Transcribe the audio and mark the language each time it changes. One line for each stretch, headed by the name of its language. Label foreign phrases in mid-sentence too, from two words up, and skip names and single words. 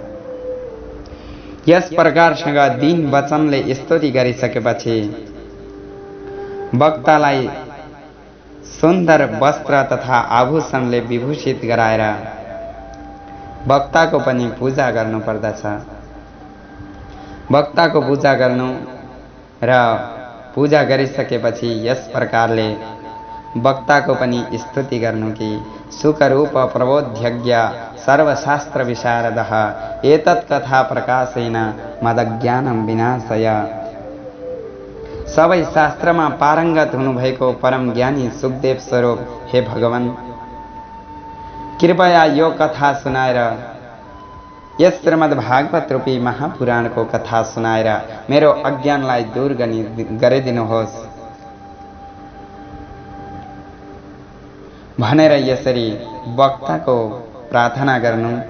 Nepali: यस प्रकारसँग दिन वचनले स्तुति गरिसकेपछि वक्तालाई सुन्दर वस्त्र तथा आभूषणले विभूषित गराएर वक्ताको पनि पूजा गर्नु पर्दछ। वक्ताको पूजा गर्नु र पूजा गरिसकेपछि यस प्रकारले वक्ताको पनि स्तुति गर्नु कि
Sanskrit: सुखरूप प्रबोध्यज्ञ सर्वशास्त्र विशारदः एतत् कथा प्रकाशेन मदज्ञानं विनाशय।
Nepali: सबै शास्त्रमा पारङ्गत हुनुभएको परम ज्ञानी सुखदेव स्वरूप हे भगवान, कृपया यो कथा सुनाएर, यस श्रीमद् भागवत रूपी महापुराणको कथा सुनाएर मेरो अज्ञानलाई दूर गरिदिनुहोस् भनेर यसरी वक्ताको प्रार्थना गर्नु